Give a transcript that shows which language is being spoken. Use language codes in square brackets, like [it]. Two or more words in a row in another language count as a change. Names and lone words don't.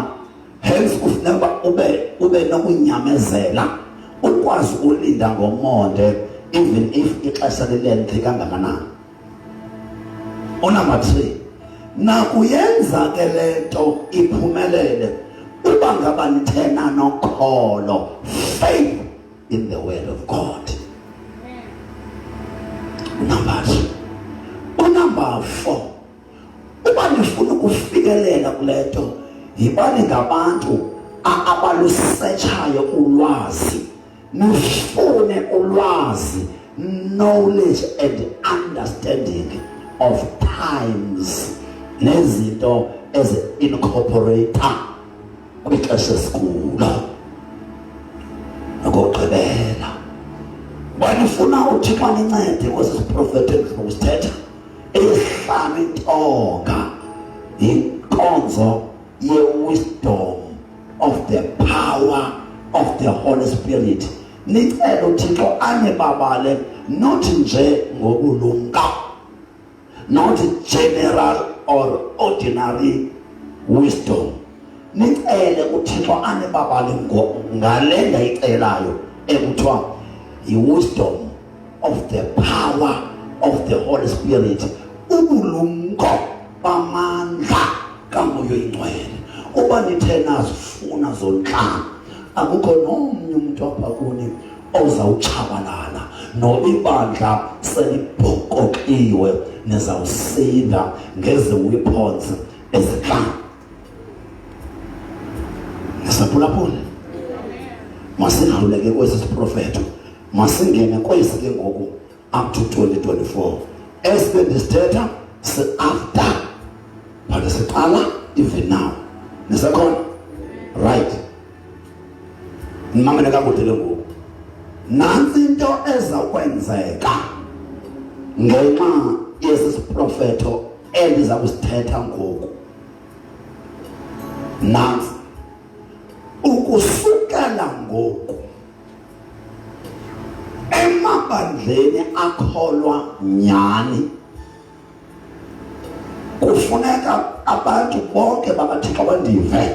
[xh] Hence kufuneka ube nokunyamezela ukwazi ulinda ngomonde [en] even if [xh] ixesha lilengthy kangakanani. Number 3, nakuyenza ke lento iphumelele uba ngaba nithena nokholo, [en] faith in the word of God. Number 4, [xh] uba nifuna ukufikelela kulento yibani ngabantu abalusetshayo ulwazi, nifune ulwazi, [en] knowledge and understanding of times [xh] nezinto ezi-incorporate kwixesha esikulo. Nokugqibela banifuna uThixo anincede kwesi siprofeti endizokusithetha ehlanu intonga inkonzo ye- [en] wisdom of the power of the Holy Spirit. [xh] Nicele uThixo anibabale not nje ngobulumka, [en] not general or ordinary wisdom. [xh] Nicele uThixo anibabale ngale ndayicelayo ekuthiwa i- [en] wisdom of the power of the Holy Spirit, [xh] ubulumko bamandla kaMoya Oyingcwele. Uba nithe nazifuna zonhlanu akukho nomnye umuntu apha kuni ozawutshabalala nobibandla selibhokoqiwe nizawusinda ngezi weapons ezinhlanu. Ngisaphulaphula masidluleke kwesi siprofeto, masingene kwesi ke ngoku [en] up to 2024 [xh] esike ndisithetha [en] after but [xh] siqala [en] even now. [xh] Nisakhona right? Nimamele kakude le ngoku. Nansi into ezakwenzeka ngenxa yesisiprofeto endiza kusithetha ngoku. Nansi ukusukela ngoku emabandleni akholwa nyani kufuneka abantu bonke bakaThixo bandive.